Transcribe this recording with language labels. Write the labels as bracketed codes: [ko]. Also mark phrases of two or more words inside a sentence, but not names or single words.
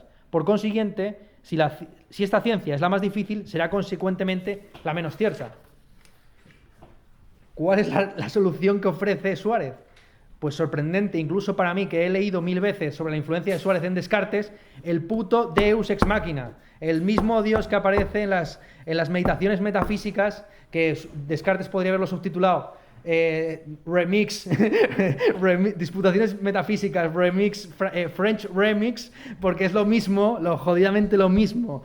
[es] Por consiguiente, si esta ciencia es la más difícil, será consecuentemente la menos cierta. ¿Cuál es la solución que ofrece Suárez? Pues sorprendente, incluso para mí, que he leído 1000 veces sobre la influencia de Suárez en Descartes, el puto [la] Deus ex machina, [es] el mismo Dios que aparece en las meditaciones metafísicas, que Descartes podría haberlo subtitulado disputaciones metafísicas, [en] French remix, [es] porque es lo mismo, jodidamente lo mismo.